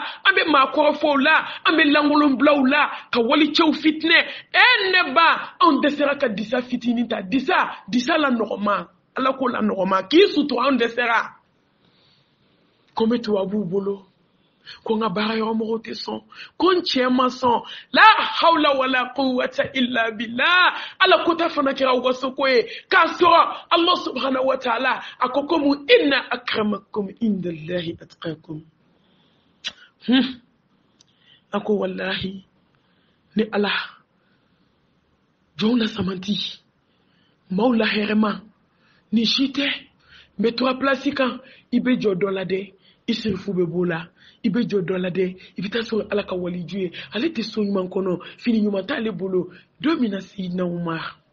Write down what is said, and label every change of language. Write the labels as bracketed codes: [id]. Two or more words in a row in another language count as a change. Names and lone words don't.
[bm] an bɛ maakɔrɔfɔw la an bɛ lankolonbilaw la ka walicɛw fitinɛ ne ba anw dɛsɛra ka disa fitinin ta disa la nɔgɔma ala ko la nɔgɔma k'i sutura anw dɛsɛra ko n bɛ tubabuw bolo ko n ka baara yɔrɔ mɔgɔw tɛ sɔn ko n cɛ ma sɔn [ar] لا حول ولا قوة إلا بالله [bm] ala ko ta fana kɛra waso ko ye k'a sɔrɔ [ar] الله سبحانه وتعالى [bm] a ko komi [ar] إن أكرمكم عند الله أتقاكم [bm] a ko wallahi ni ala jɔn la samanti maaw la hɛrɛma ni si tɛ n bɛ to a pilasi kan i bɛ jɔ dɔ la dɛ i sirifu bɛ b'o la i bɛ jɔ dɔ la dɛ i bɛ taa sɔrɔ ala ka waliju ye ale tɛ so ɲuman kɔnɔ fini ɲuman t'ale bolo don min na Sayidina Umar